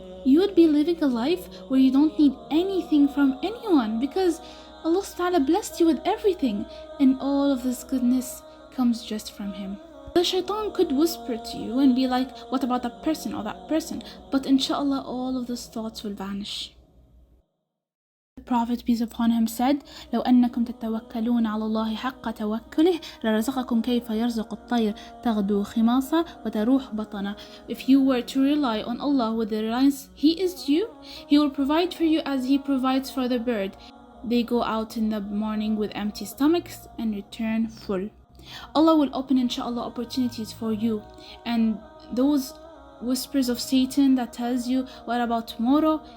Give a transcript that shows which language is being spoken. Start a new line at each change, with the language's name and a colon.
English: You would be living a life where you don't need anything from anyone, because Allah subhanahu wa ta'ala blessed you with everything, and all of this goodness comes just from Him. The shaitan could whisper to you and be like, what about that person or that person? But inshallah, all of those thoughts will vanish. The Prophet, peace upon him, said,
Arabic: لو أنكم تتوكلون على الله حق توكله لرزقكم كيف يرزق الطير تغدو خماصا وتروح بطنا.
English: If you were to rely on Allah with the reliance He is due, He will provide for you as He provides for the bird. They go out in the morning with empty stomachs and return full. Allah will open, inshallah, opportunities for you, and those whispers of Satan that tells you, what about tomorrow?